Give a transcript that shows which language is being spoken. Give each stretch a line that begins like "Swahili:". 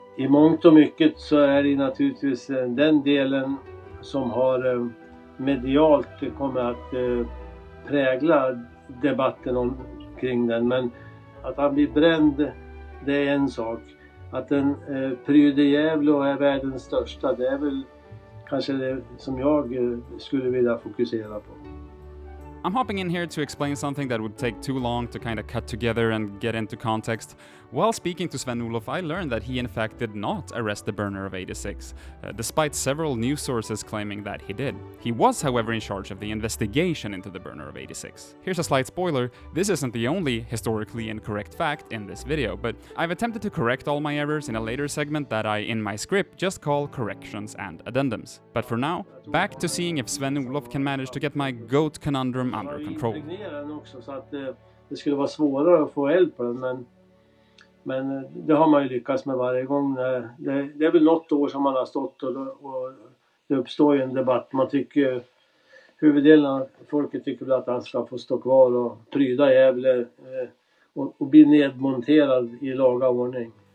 Swedish: I mångt och mycket så är det naturligtvis den delen som har medialt kommer att prägla debatten kring den. Men att han blir bränd, det är en sak. Att den pryder Gävle och är världens största, det är väl kanske det som jag skulle vilja fokusera på.
English: I'm hopping in here to explain something that would take too long to kind of cut together and get into context. While speaking to Sven-Olof, I learned that he in fact did not arrest the burner of 86, despite several news sources claiming that he did. He was, however, in charge of the investigation into the burner of 86. Here's a slight spoiler, this isn't the only historically incorrect fact in this video, but I've attempted to correct all my errors in a later segment that I, in my script, just call corrections and addendums. But for now, back to seeing if Sven-Olof can manage to get my goat conundrum under control.
Swedish: Också, så att det skulle vara svårare att få eld på den, men det har man ju lyckats med varje gång. Det är väl något år som man har stått och det uppstår ju en debatt. Man tycker, huvuddelen av folket tycker väl att han ska få stå kvar och pryda Gävle och bli nedmonterad i laga ordning.